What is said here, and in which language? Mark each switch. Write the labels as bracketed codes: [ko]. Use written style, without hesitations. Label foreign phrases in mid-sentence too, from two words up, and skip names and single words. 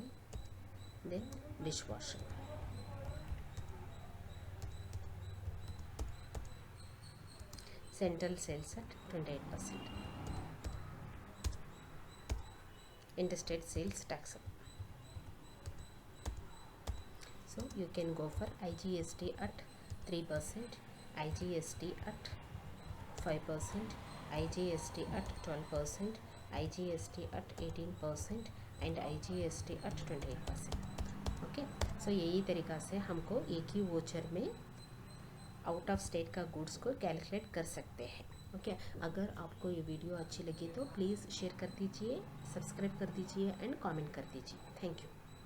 [en] Then dishwasher, central sales at 28%, interstate sales taxable. So you can go for IGST at 3%, IGST at 5%, IGST at 12%, IGST at 18% and IGST at 28%. [hi] ओके, सो यही तरीक़ा से हमको एक ही वोचर में [en] out of state [hi] का गुड्स को कैलकुलेट कर सकते हैं. ओके, अगर आपको ये वीडियो अच्छी लगी तो प्लीज़ शेयर कर दीजिए, सब्सक्राइब कर दीजिए एंड कमेंट कर दीजिए. [en] thank you.